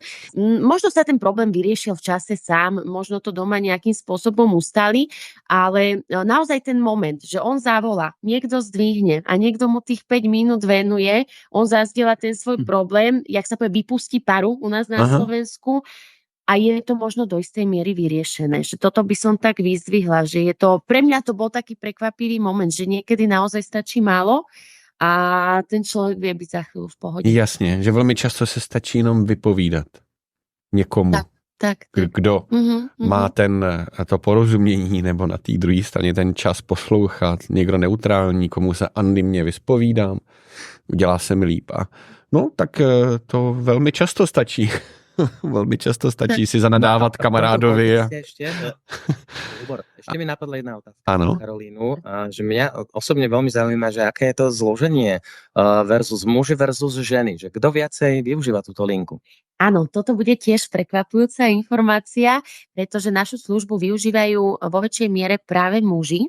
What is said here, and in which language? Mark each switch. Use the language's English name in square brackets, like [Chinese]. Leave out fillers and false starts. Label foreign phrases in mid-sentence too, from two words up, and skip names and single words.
[Slovak] Možno sa ten problém vyriešil v čase sám, možno to doma nejakým spôsobom ustali, ale naozaj ten moment, že on zavolá, niekto zdvihne a niekto mu tých 5 minút venuje, on zazdieľa ten svoj problém, jak sa povie, vypustí paru u nás na Slovensku, a je to možno do istej miery vyriešené. Že toto by som tak vyzdvihla, že je to, pre mňa to bol taký prekvapivý moment, že niekedy naozaj stačí málo a ten človek vie byť za chvíľu v pohode. [Czech] Jasně, že velmi často se stačí jenom vypovídat někomu. Tak. Kdo má to porozumění nebo na té druhé straně ten čas poslouchat, někdo neutrální, komu se anonymně vyspovídám, udělá se mi líp. No, tak to velmi často stačí. Velmi často stačí si zanadávat kamarádovi. [Slovak] Ešte mi napadla jedna otázka, Karolínu, že mňa osobne veľmi zaujíma, že aké je to zloženie versus muži versus ženy, že kto viacej využíva túto linku. Áno, toto bude tiež prekvapujúca informácia, pretože našu službu využívajú vo väčšej miere práve muži.